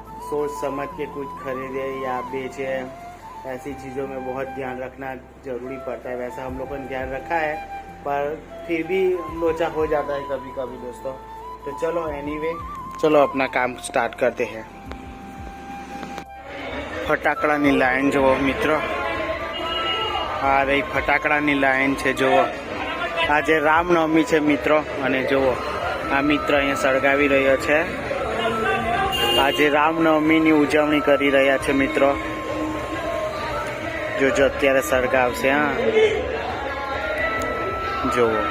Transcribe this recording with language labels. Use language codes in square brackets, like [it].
[hi] सोच समझ के कुछ खरीदे या बेचे, ऐसी चीज़ों में बहुत ध्यान रखना जरूरी पड़ता है। वैसा हम लोगों ने ध्यान रखा है, पर फिर भी लोचा हो जाता है कभी कभी दोस्तों। तो चलो, एनीवे चलो अपना काम स्टार्ट करते हैं। [gu] फटाकડાની લાઈન જુઓ મિત્રો, આ રહી ફટાકડાની લાઈન છે જુઓ। આજે રામનવમી છે મિત્રો, અને જુઓ આ મિત્ર અહીંયા સળગાવી રહ્યો છે। આજે રામનવમીની ઉજવણી કરી રહ્યા છે મિત્રો। જો અત્યારે સળગાવશે। હા, જુઓ